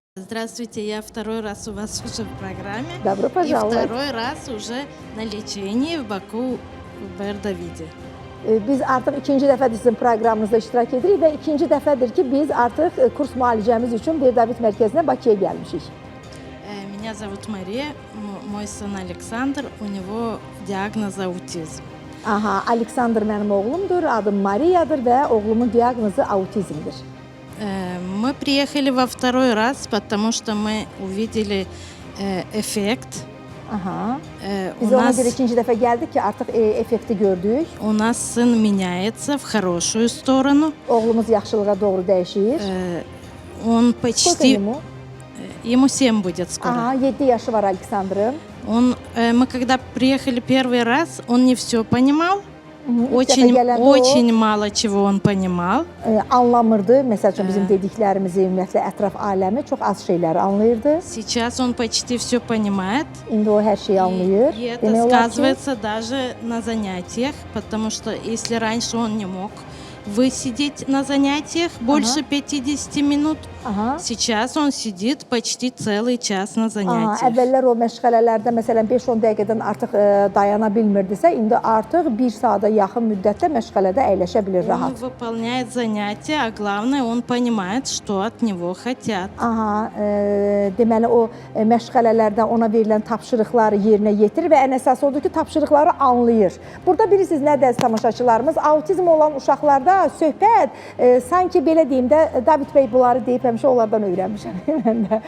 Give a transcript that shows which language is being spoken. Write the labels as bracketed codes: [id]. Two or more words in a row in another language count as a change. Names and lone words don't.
[ru] Здравствуйте, я второй раз у вас уже в программе. Добро пожаловать. И второй раз уже на лечении в Baku, в Ber-David. [az] Biz artıq ikinci dəfədir sizin proqramınızda iştirak edirik və ikinci dəfədir ki, biz artıq kurs müalicəmiz üçün Ber-David mərkəzinə Bakıya gəlmişik. [ru] Меня зовут Мария, мой сын Александр, у него диагноз аутизм. [az] Aha, Aleksandr mənim oğlumdur, adım Mariyadır və oğlumun diaqnozu autizmdir. [ru] Мы приехали во второй раз, потому что мы увидели эффект. Aha. [az] Biz ona görə ikinci dəfə gəldik ki, artıq effekti gördük. [ru] У нас сын меняется в хорошую сторону. [az] Oğlumuz yaxşılığa doğru dəyişir. [ru] Он почти... Ему 7 будет скоро. [az] Aha, 7 yaşı var Aleksandrın. [ru] Мы когда приехали первый раз, он не все понимал. Очень mало чего он понимал. [az] Anlamırdı. Məsəl üçün bizim dediklərimizi, ümumiyyətlə ətraf aləmi çox az şeyləri anlayırdı. [ru] Сейчас он почти все понимает. [az] İndi o hər şeyi anlayır. [ru] И это сказывается даже на занятиях, потому что если раньше он не мог высидеть на занятиях больше 50 минут, сейчас он сидит почти целый час на занятиях. [az] Əvvəllər o məşğələlərdə məsələn 5-10 dəqiqədən artıq dayana bilmirdisə, indi artıq 1 saata yaxın müddətdə məşğələdə əyləşə bilir rahat. [ru] Он выполняет занятия, а главное, он понимает, что от него хотят. [az] Deməli o məşğələlərdə ona verilən tapşırıqları yerinə yetirir və ən əsası odur ki, tapşırıqları anlayır. Burada bilirsiniz nə dərs tamaşaçılarımız, autizm olan uşaqlarda söhbət sanki belə deyim də David bəy bunları deyib həmişə onlardan öyrənmişəm mən də.